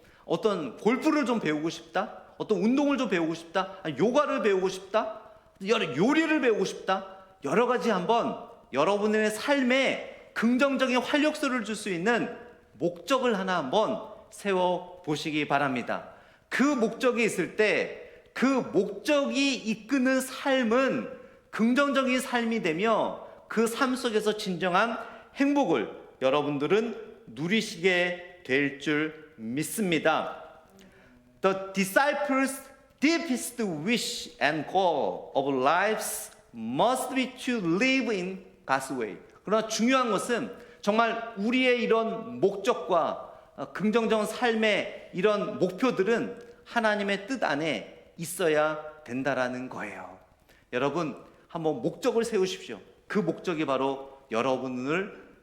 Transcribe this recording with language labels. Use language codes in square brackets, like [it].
[ko] 어떤 골프를 좀 배우고 싶다, 어떤 운동을 좀 배우고 싶다, 요가를 배우고 싶다, 요리를 배우고 싶다, 여러 가지 한번 여러분의 삶에 긍정적인 활력소를 줄 수 있는 목적을 하나 한번 세워보시기 바랍니다. 그 목적이 있을 때 그 목적이 이끄는 삶은 긍정적인 삶이 되며 그 삶 속에서 진정한 행복을 여러분들은 누리시게 될 줄 믿습니다. [en] The disciples' deepest wish and goal of lives must be to live in God's way. [ko] 그러나 중요한 것은 정말 우리의 이런 목적과 긍정적인 삶의 이런 목표들은 하나님의 뜻 안에 있어야 된다라는 거예요. 여러분, 한번 목적을 세우십시오. 그 목적이 바로 여러분을